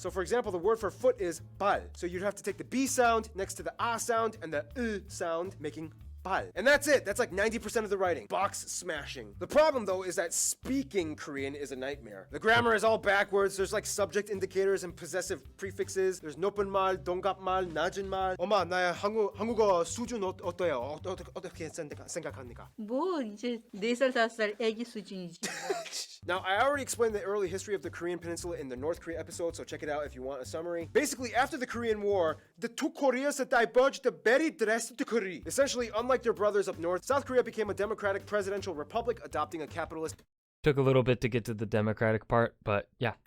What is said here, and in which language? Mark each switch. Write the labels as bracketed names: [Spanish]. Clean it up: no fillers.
[English] So for example, the word for foot is bal. So you'd have to take the B sound next to the a sound and the sound, making bal. And that's it. That's like 90% of the writing. Box smashing. The problem, though, is that speaking Korean is a nightmare. The grammar is all backwards. There's like subject indicators and possessive prefixes. There's [Korean] 높은 말, 동갑말, 낮은 말. 엄마, 나의 한국어 수준 어때요? 어떻게 생각합니까? 뭐 이제 4살 5살 애기 수준이지. [English] Now, I already explained the early history of the Korean Peninsula in the North Korea episode, so check it out if you want a summary. Basically, after the Korean War, the two Koreas diverged very drastically. Essentially, unlike unlike their brothers up north, South Korea became a democratic presidential republic, adopting a capitalist Took a little bit to get to the democratic part, but yeah.